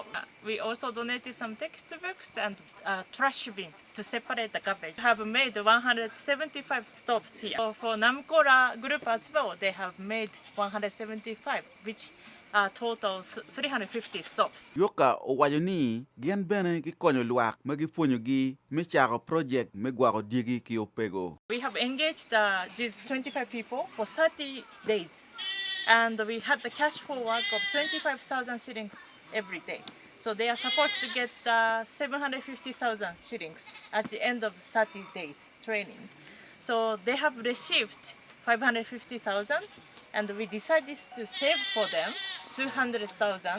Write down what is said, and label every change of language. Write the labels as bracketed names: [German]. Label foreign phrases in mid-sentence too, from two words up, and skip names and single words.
[English] We also donated some textbooks and trash bin to separate the garbage. We have made 175 stops here. For Namukora group as well, they have made 175, which total 350 stops. [Acoli] Yoka owayo ni gen bene gi konyo luak ma gi fonyo gi me chako project me gwaro digi ki opego. [English] We have engaged these 25 people for 30 days, and we had the cash forward of 25,000 shillings every day. So they are supposed to get 750,000 shillings at the end of 30 days training. So they have received 550,000, and we decided to save for them 200,000.